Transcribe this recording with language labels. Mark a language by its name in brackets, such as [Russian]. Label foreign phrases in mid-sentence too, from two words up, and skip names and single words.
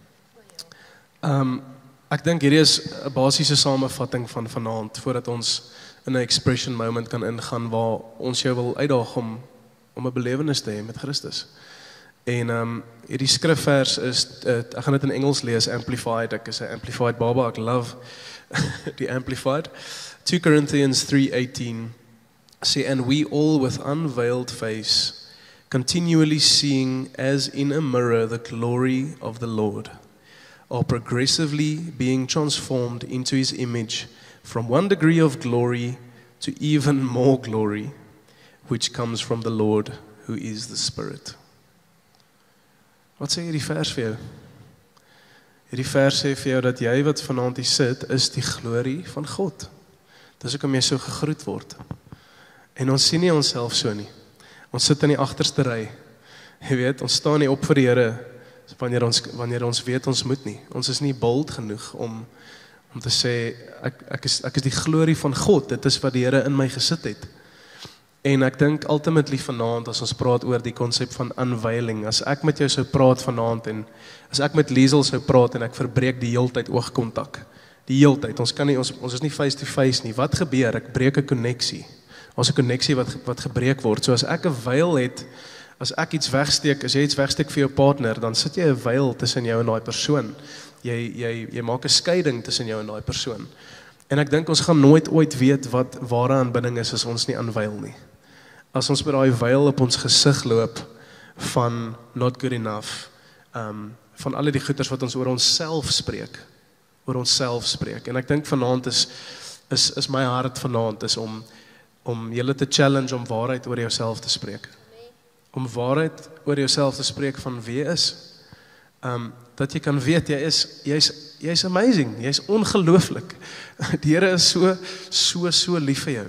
[Afrikaans] Ek dink hierdie is 'n basiese samevatting van vanaand, voordat ons in 'n [English] expression moment [Afrikaans] kan ingaan, waar ons jou wil uitdaag om 'n belewenis te hê met Christus. En hierdie skrifvers is, ek gaan dit in Engels lees, Amplified, ek is 'n Amplified baba, ek love die Amplified. [English] 2 Corinthians 3:18 say, and we all with unveiled face, continually seeing as in a mirror the glory of the Lord, are progressively being transformed into his image from one degree of glory to even more glory, which comes from the Lord, who is the Spirit. [Afrikaans] Wat sê hierdie vers vir jou? Hierdie vers sê vir jou dat jy wat vanaand hier sit, is die glorie van God. Dis hoekom jy so gegroet word. En ons sien nie onsself so nie. Ons sit in die agterste ry. Jy weet, ons staan nie op vir die Here wanneer ons weet ons moet nie. Ons is nie bold genoeg om te sê ek is die glorie van God. Dit is wat die Here in my gesit het. En ek dink ultimately vanaand, as ons praat oor die konsep van unveiling, as ek met jou sou praat vanaand, en as ek met Liesel sou praat, en ek verbreek die heeltyd oogkontak, die heeltyd, ons is nie [English] face to face [Afrikaans] nie, wat gebeur? Ek breek 'n konneksie, ons 'n konneksie wat gebreek word, so as ek 'n veil het, as ek iets wegsteek, as jy iets wegsteek vir jou partner, dan sit jy 'n veil tussen jou en daai persoon, jy maak 'n skeiding tussen jou en daai persoon, en ek dink ons gaan nooit ooit weet wat ware aanbidding is, as ons nie unveil nie. As ons met daai veil op ons gesig loop van [English] not good enough, [Afrikaans] van alle die goeters wat ons oor onsself spreek, en ek dink vanaand is my hart vanaand is om julle te challenge om waarheid oor jouself te spreek, om waarheid oor jouself te spreek van wie jy is, dat jy kan weet, jy's amazing, jy's ongelooflik, die Here is so lief vir jou.